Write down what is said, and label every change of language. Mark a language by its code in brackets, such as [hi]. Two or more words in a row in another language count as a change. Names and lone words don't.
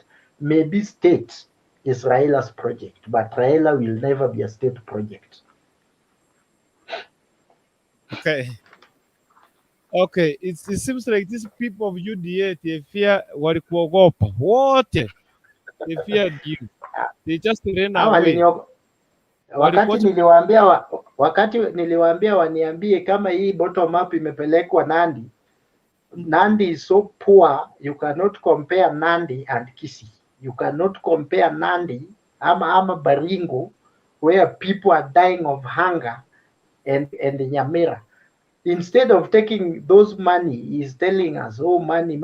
[en] Maybe state is Raila's project, but Raila will never be a state project. Okay, it seems like these people of UDA, they fear [sw] walikuogopa wote, [en] they feared you, they just ran away. [sw] Wakati niliwaambia waniambie kama hii [en] bottom up [sw] imepelekwa Nandi. [en] Nandi is so poor, you cannot compare Nandi and Kisii. You cannot compare Nandi ama Baringo, where people are dying of hunger, and Nyamira. Instead of taking those money, he's telling us, oh, money.